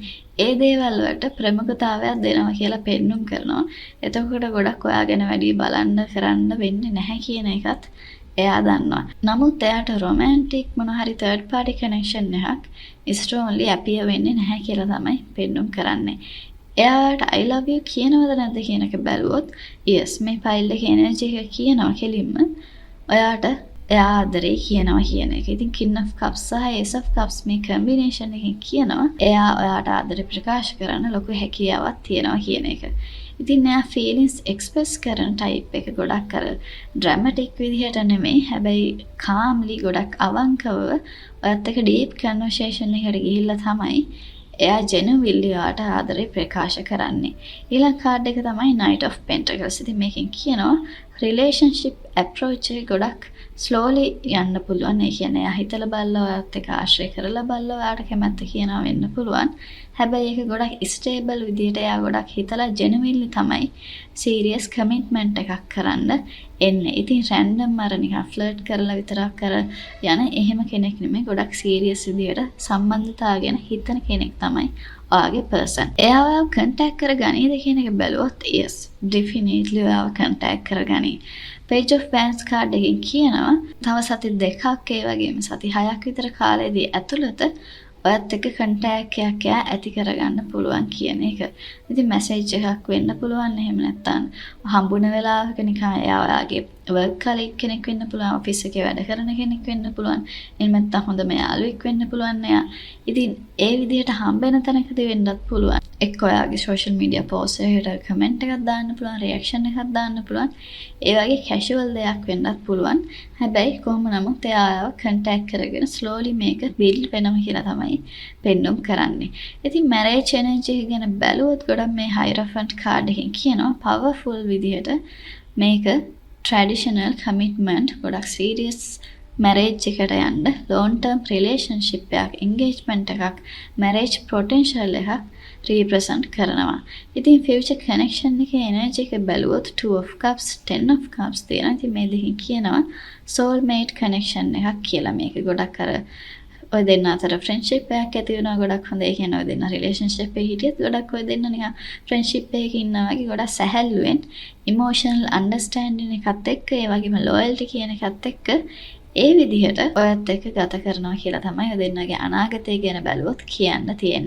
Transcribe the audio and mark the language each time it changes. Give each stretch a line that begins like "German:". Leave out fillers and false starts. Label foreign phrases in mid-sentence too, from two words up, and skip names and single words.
Sinhala: ඒ දේවල් වලට ප්‍රමුඛතාවයක් දෙනවා කියලා පෙන්눔 කරනවා. එතකොට ගොඩක් ඔයා ගැන වැඩි බලන්න කරන්න වෙන්නේ නැහැ කියන එකත් එයා දන්නවා. නමුත් එයාට romantic මොන හරි
English: third party connection
Sinhala: එකක්
English: strongly appear
Sinhala: වෙන්නේ නැහැ කියලා තමයි පෙන්눔 කරන්නේ. එයාට
English: I love you
Sinhala: කියනවද නැද්ද කියන එක බැලුවොත් yes මේ ෆයිල් එකේ එනර්ජි එක කියනවා කෙලින්ම ඔයාට එයා ආදරේ කියනවා කියන එක. ඉතින් king of cups සහ ace of cups මේ combination එකෙන් කියනවා එයා ඔයාට ආදරේ ප්‍රකාශ කරන්න ලොකු හැකියාවක් තියෙනවා කියන එක. ඉතින් එයා
English: feelings express
Sinhala: කරන type එක ගොඩක් අර dramatic විදිහට නෙමෙයි. හැබැයි calmly ගොඩක් අවංකව ඔයත් එක්ක
English: deep conversation
Sinhala: එකකට ගිහිල්ලා තමයි එයා genuinely යාට ආදරේ ප්‍රකාශ කරන්නේ. ඊළඟ කාඩ් එක තමයි Knight of Pentacles. ඉතින් මේකෙන් කියනවා
English: relationship approach
Sinhala: එක ගොඩක් slowly යන්න පුළුවන්. ඒ කියන්නේ එයා හිතලා බලලා ඔයත් එක්ක ආශ්‍රය කරලා බලලා ඔයාට කැමැත්ත කියනවා වෙන්න පුළුවන්. හැබැයි ඒක ගොඩක් stable විදිහට එයා ගොඩක් හිතලා genuinely තමයි
English: serious commitment
Sinhala: එකක් කරන්න එන්නේ. ඉතින් random අර නිකන් flirt කරලා විතරක් කර යන එහෙම කෙනෙක් නෙමෙයි. ගොඩක් serious විදිහට සම්බන්ධතාව ගැන හිතන කෙනෙක් තමයි ඔයාගේ person. එයාව contact කරගනීද කියන එක බැලුවොත්
English: yes definitely
Sinhala: ඔයාව contact කරගනී. Page of Wands card එකෙන් කියනවා තව සති 2ක් ඒ වගේම සති 6ක් විතර කාලෙදී ඇතුළත ඔයත් එක්ක contact එකක් ඇති කරගන්න පුළුවන් කියන එක. ඉතින් message එකක් වෙන්න පුළුවන්. එහෙම නැත්නම් හම්බුන වෙලාවක නිකන් එයා ඔයාගේ
English: work colleague
Sinhala: කෙනෙක් වෙන්න පුළුවන්. office එකේ වැඩ කරන කෙනෙක් වෙන්න පුළුවන්. එහෙම නැත්නම් හොඳම යාළුවෙක් වෙන්න පුළුවන් එයා. ඉතින් ඒ විදිහට හම්බෙන තැනකදී වෙන්නත් පුළුවන්. එක්ක ඔයාගේ
English: social media post
Sinhala: එකකට comment එකක් දාන්න පුළුවන්, reaction එකක් දාන්න පුළුවන්. ඒ වගේ casual දෙයක් වෙන්නත් පුළුවන්. හැබැයි කොහොම නමුත් එයාව contact කරගෙන slowly මේක build වෙනවා කියලා තමයි පෙන්눔 කරන්නේ. ඉතින් marriage energy එක ගැන බැලුවොත් ගොඩක් මේ Hierophant card එකෙන් කියනවා powerful විදිහට මේක
English: traditional commitment
Sinhala: ගොඩක්
English: serious marriage
Sinhala: එකට යන්න
English: long term relationship
Sinhala: එකක් engagement එකක්
English: marriage potential
Sinhala: එකක් represent කරනවා. ඉතින්
English: future connection
Sinhala: එකේ energy එක බැලුවොත් 2 of cups 10 of cups තියෙනවා. ඉතින් මේ දෙකෙන් කියනවා
English: soulmate connection
Sinhala: එකක් කියලා. මේක ගොඩක් අර ඔය දෙන්න අතර friendship එකක් ඇති වෙනවා. ගොඩක් හොඳ. ඒ කියන්නේ ඔය දෙන්න relationship එකේ හිටියත් ගොඩක් ඔය දෙන්න නිකන් friendship එකක ඉන්නවා වගේ ගොඩක් සැහැල්ලුවෙන්
English: emotional understanding
Sinhala: එකත් එක්ක ඒ වගේම loyalty කියන එකත් එක්ක ඒ විදිහට ඔයත් එක්ක ගත කරනවා කියලා තමයි ඔය දෙන්නගේ අනාගතය ගැන බැලුවොත් කියන්න තියෙන්නේ.